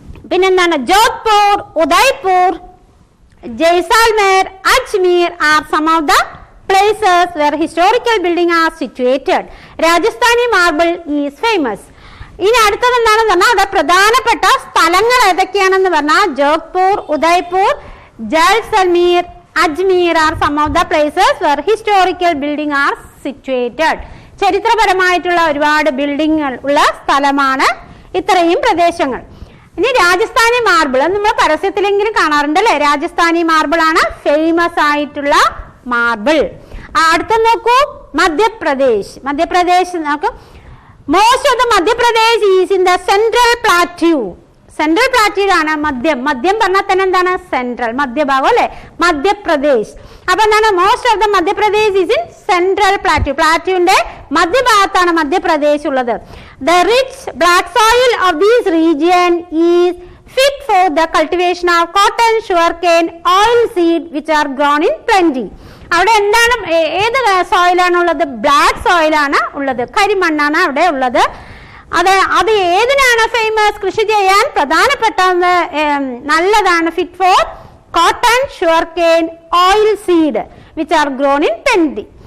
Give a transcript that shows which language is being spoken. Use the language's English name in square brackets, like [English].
[English] പിന്നെന്താണ് Jodhpur, Udaipur, Jaisalmer, Ajmer are some of the places where historical buildings are situated. Rajasthani marble is famous. [Malayalam] ഇനി അടുത്തത് എന്താണെന്ന് പറഞ്ഞാൽ അത് പ്രധാനപ്പെട്ട സ്ഥലങ്ങൾ ഏതൊക്കെയാണെന്ന് പറഞ്ഞാൽ Jodhpur, Udaipur, Jaisalmer, Ajmer [English] Are some of the places where historical building are situated. [Malayalam] ചരിത്രപരമായിട്ടുള്ള ഒരുപാട് ബിൽഡിങ്ങുകൾ ഉള്ള സ്ഥലമാണ് ഇത്രയും പ്രദേശങ്ങൾ. ഇനി രാജസ്ഥാനി മാർബിൾ നമ്മൾ പരസ്യത്തിലെങ്കിലും കാണാറുണ്ട് അല്ലെ? രാജസ്ഥാനി മാർബിൾ ആണ് ഫേമസ് ആയിട്ടുള്ള മാർബിൾ. അടുത്ത നോക്കൂ, മധ്യപ്രദേശ്. മധ്യപ്രദേശ് നോക്കൂ. [English] Most of the Madhya Pradesh is in the central plateau. [Malayalam] Central plateau ആണ് മധ്യം. മധ്യം പറഞ്ഞാൽ തന്നെ എന്താണ്? സെൻട്രൽ, മധ്യഭാഗം അല്ലെ? മധ്യപ്രദേശ്. അപ്പൊ എന്താണ്? [English] Most of the Madhya Pradesh is in central plateau. [Malayalam] പ്ലാറ്റ്യൂന്റെ മധ്യഭാഗത്താണ് Madhya Pradesh ഉള്ളത്. [English] The rich black soil of these region is fit for the cultivation of cotton, sugarcane, oil seed which are grown in plenty. [Malayalam] അവിടെ എന്താണ്? ഏത് സോയിലാണ് ഉള്ളത്? ബ്ലാക്ക് സോയിലാണ് ഉള്ളത്, കരിമണ്ണാണ് അവിടെ ഉള്ളത്. അത് ഏതിനാണ് ഫേമസ്? കൃഷി ചെയ്യാൻ പ്രധാനപ്പെട്ട നല്ലതാണ്. [English] Fit for cotton, sugarcane, oil seed which are grown in plenty.